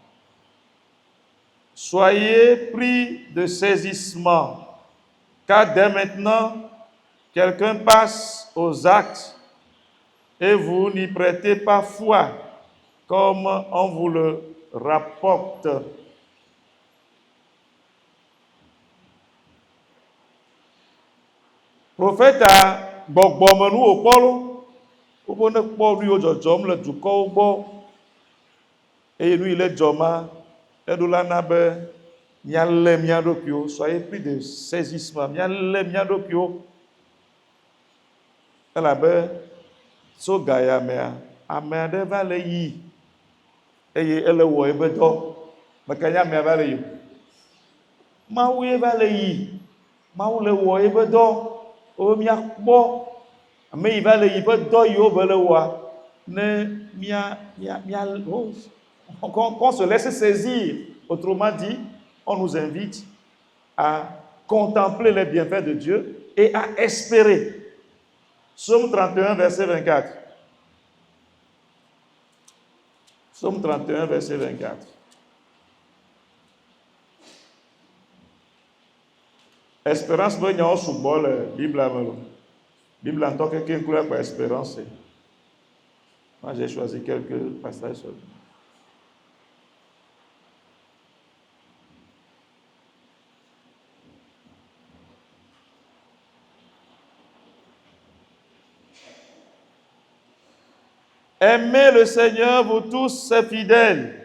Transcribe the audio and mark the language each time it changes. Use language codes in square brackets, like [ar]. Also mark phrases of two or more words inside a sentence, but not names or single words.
[fr] Soyez pris de saisissement, car dès maintenant, quelqu'un passe aux actes et vous n'y prêtez pas foi, comme on vous le rapporte. [ee] Prophète a gbɔgbɔmenu wòkpɔ lo, wobe ne kpɔ nu yiwo dzɔdzɔm le dukɔwo gbɔ, eye nu yi le dzɔma, eɖo la na be míalé mía ɖokuiwo, [fr] soyez pris de saisissement, [ee] míalé mía ɖokuiwo, elabe tso gaya mea, ame aɖe va le yi, eye ele wɔ ebe dɔ, mekanya amea va le yi, Mawu ye va le yi, Mawu le wɔ ebe dɔ. O míakpɔ ame yi va le yi ƒe dɔ yiwo be le wɔa ne [fr] qu'on se laisse saisir. Autrement dit, on nous invite à contempler les bienfaits de Dieu et à espérer. Psaume 31 verset 24. Psaume 31 verset 24. [ee] Espérance be nyawo sugbɔ le Biblia me lo. Biblia ŋutɔ keke kura kwa espérance. [fr] Moi j'ai choisi quelques passages sur. Aimez le Seigneur, vous tous ses fidèles.